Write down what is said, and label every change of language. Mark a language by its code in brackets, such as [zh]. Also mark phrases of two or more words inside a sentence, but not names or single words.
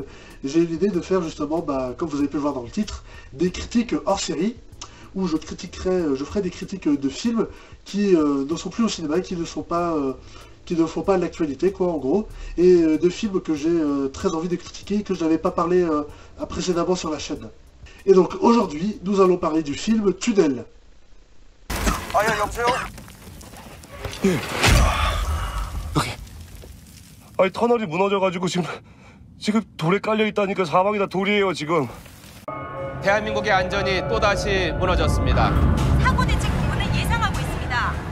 [fr] J'ai une idée de faire justement, comme vous avez pu le voir dans le titre, des critiques hors série, où je ferai des critiques de films qui ne sont plus au cinéma, qui ne font pas l'actualité, quoi, en gros, et de films que j'ai très envie de critiquer et que je n'avais pas parlé précédemment sur la chaîne. Et donc aujourd'hui, nous allons parler du film Tunnel. [ko] 아, 예, 여보세요? 예. 여기. 아니 터널이 무너져가지고 지금 돌에 깔려 있다니까 사방이 다 돌이에요 지금. 대한민국의 안전이 또다시 무너졌습니다. 사고 대책 부분을 예상하고 있습니다.